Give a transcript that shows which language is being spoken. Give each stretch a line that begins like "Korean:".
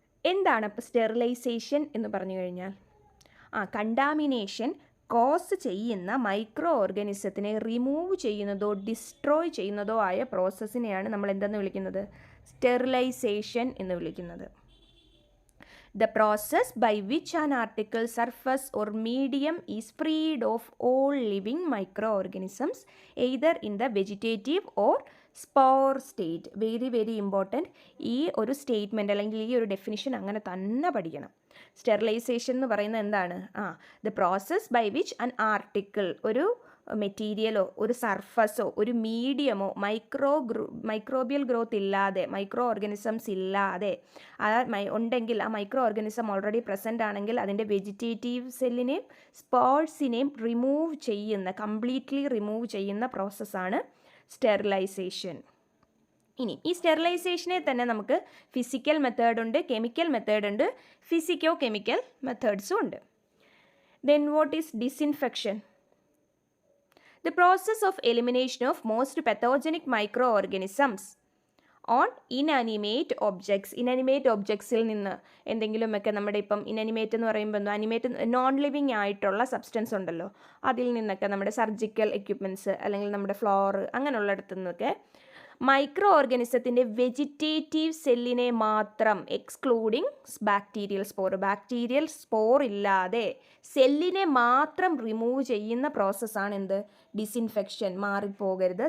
Malayalam: എന്താണ് അപ്പോൾ സ്റ്റെറിലൈസേഷൻ എന്ന് പറഞ്ഞു കഴിഞ്ഞാൽ? കണ്ടാമിനേഷൻ കോസ് ചെയ്യുന്ന മൈക്രോ ഓർഗാനിസത്തിനെ റിമൂവ് ചെയ്യുന്നതോ ഡിസ്ട്രോയ് ചെയ്യുന്നതോ ആയ പ്രോസസ്സിനെയാണ് നമ്മൾ എന്തെന്ന് വിളിക്കുന്നത്? സ്റ്റെറിലൈസേഷൻ എന്ന് വിളിക്കുന്നത്.
English: The process by which an article, surface or medium is freed of all living microorganisms either in the vegetative or spore state. Very important.
Malayalam: ഈ ഒരു സ്റ്റേറ്റ്മെൻറ്റ് അല്ലെങ്കിൽ ഈ ഒരു ഡെഫിനിഷൻ അങ്ങനെ തന്നെ പഠിക്കണം. സ്റ്റെറിലൈസേഷൻ എന്ന് പറയുന്നത് എന്താണ്?
English: the process by which an article,
Malayalam: ഒരു മെറ്റീരിയലോ ഒരു സർഫസോ ഒരു മീഡിയമോ മൈക്രോബിയൽ ഗ്രോത്ത് ഇല്ലാതെ, മൈക്രോ ഓർഗാനിസംസ് ഇല്ലാതെ ഉണ്ടെങ്കിൽ, ആ മൈക്രോ ഓർഗാനിസം ഓൾറെഡി പ്രസൻ്റ് ആണെങ്കിൽ അതിൻ്റെ വെജിറ്റേറ്റീവ് സെല്ലിനെയും സ്പോർട്സിനെയും കംപ്ലീറ്റ്ലി റിമൂവ് ചെയ്യുന്ന പ്രോസസ്സാണ് സ്റ്റെറിലൈസേഷൻ. ഇനി ഈ സ്റ്റെറിലൈസേഷനെ തന്നെ നമുക്ക് ഫിസിക്കൽ മെത്തേഡുണ്ട്, കെമിക്കൽ മെത്തേഡുണ്ട്, ഫിസിക്കോ കെമിക്കൽ മെത്തേഡ്സും ഉണ്ട്.
English: Then what is disinfection? The process of elimination of most pathogenic microorganisms on inanimate objects.
Malayalam: Inanimate ഒബ്ജക്ട്സിൽ നിന്ന് എന്തെങ്കിലുമൊക്കെ നമ്മുടെ ഇപ്പം ഇനാനിമേറ്റ് എന്ന് പറയുമ്പോൾ അനിമേറ്റ് നോൺ ലിവിങ് ആയിട്ടുള്ള സബ്സ്റ്റൻസ് ഉണ്ടല്ലോ, അതിൽ നിന്നൊക്കെ നമ്മുടെ സർജിക്കൽ എക്യുപ്മെൻറ്റ്സ് അല്ലെങ്കിൽ നമ്മുടെ ഫ്ലോർ അങ്ങനെയുള്ളിടത്തു നിന്നൊക്കെ മൈക്രോ ഓർഗാനിസത്തിൻ്റെ വെജിറ്റേറ്റീവ് സെല്ലിനെ മാത്രം, എക്സ്ക്ലൂഡിങ് ബാക്ടീരിയൽ സ്പോർ ഇല്ലാതെ സെല്ലിനെ മാത്രം റിമൂവ് ചെയ്യുന്ന പ്രോസസ്സാണ് എന്ത്? ഡിസിൻഫെക്ഷൻ. മാറിപ്പോകരുത്.